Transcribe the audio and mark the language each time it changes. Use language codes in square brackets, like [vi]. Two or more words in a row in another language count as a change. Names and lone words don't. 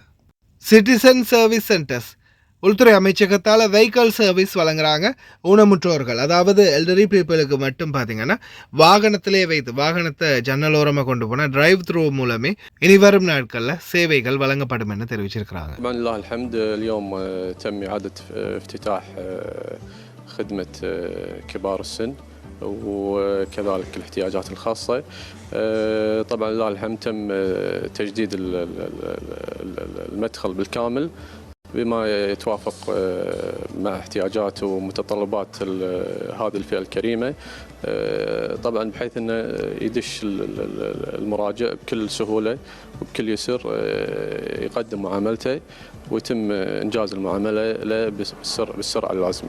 [en] citizen service centers [ta] உள்துறை அமைச்சகத்தால் [en] vehicle service [ta] வழங்குறாங்க. ஊனமுற்றோர்கள், அதாவது [en] elderly peopleக்கு [ta] மட்டும் பார்த்தீங்கன்னா வாகனத்திலே வைத்து வாகனத்தை ஜன்னலோரமாக கொண்டு போனால் [en] drive through [ta] மூலமே இனி வரும் நாட்களில் சேவைகள் வழங்கப்படும் என்று தெரிவிச்சிருக்கிறாங்க. [ar] وكذلك الاحتياجات الخاصة. طبعا لله الحمد تم تجديد المدخل بالكامل بما يتوافق مع احتياجات ومتطلبات هذه الفئة الكريمة، طبعا بحيث انه يدش المراجع بكل سهولة وبكل يسر يقدم معاملته ويتم انجاز المعامله له بالسرعه اللازمه.